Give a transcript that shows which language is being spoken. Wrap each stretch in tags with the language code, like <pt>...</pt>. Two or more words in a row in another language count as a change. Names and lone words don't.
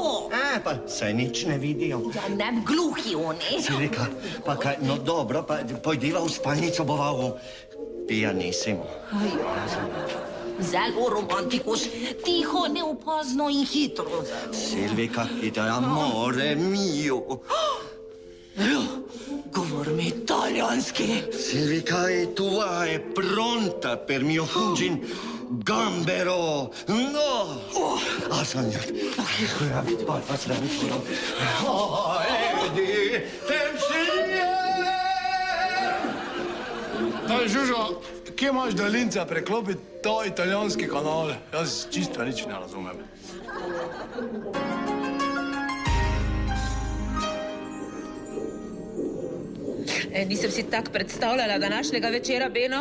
<sl>Pa saj nič ne vidijo. Ja, ne gluhi oni. Silvika, pa kaj, no dobro, pa pojdiva v spalnico, bova v pianissimo. Zelo romantikuš, tiho, neopazno in hitro.</sl> <it>Silvika, amore mio.</it> <sl>Govorim italijanski.</sl> <it>Silvika, tua è pronta per mio cugin gambero. No! Sogno. Edi,</it> <sl>Daj, Žužo, kje imaš daljinca preklopiti ta italijanski kanal? Jaz čisto nič ne razumem. Nisem si tako predstavljala današnjega večera, Beno.</sl>